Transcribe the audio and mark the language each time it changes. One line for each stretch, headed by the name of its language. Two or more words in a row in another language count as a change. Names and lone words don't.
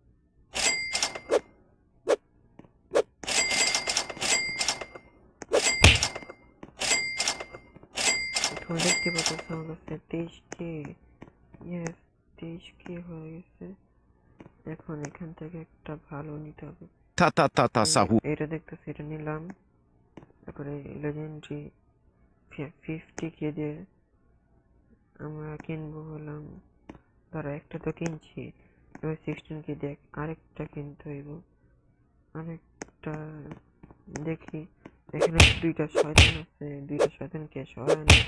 Bangla: এখন দেখতে পাচ্ছ আমার কাছে 23K, ইয়েস 23K হয়ে গেছে। এখন এখান থেকে একটা ভালো নিতে হবে। Ta ta ta ta sahur. এটা দেখতেছি, এটা নিলাম। তারপরে লেজেন্ডারি 50K দিয়ে আমরা কিনবো হলাম, ধরো একটা তো কিনছি, এবার 16K দিয়ে আরেকটা কিনতে হইব। আরেকটা দেখি, এখানে দুইটা শয়তান আছে, দুইটা শয়তানকে সরায় না।